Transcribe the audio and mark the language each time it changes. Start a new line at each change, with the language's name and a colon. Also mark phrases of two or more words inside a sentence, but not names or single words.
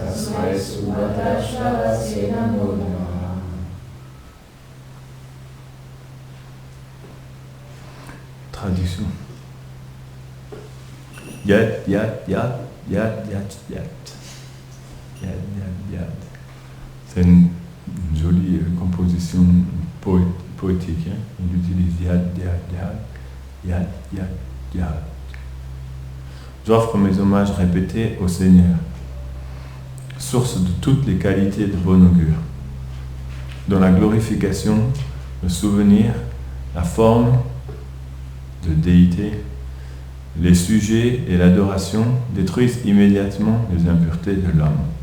Sanskrit: Tasmai Subhadra Shravase Namo Namah.
French: Traduction.
Sanskrit: Yad, yad, yad, yad, yad, yad. Yad, yad, yad.
French: C'est une jolie composition poétique. Hein? Il utilise
Sanskrit: yad, yad, yad, yad, yad, yad.
French: J'offre mes hommages répétés au Seigneur, source de toutes les qualités de bon augure, dont la glorification, le souvenir, la forme de déité, les sujets et l'adoration détruisent immédiatement les impuretés de l'homme.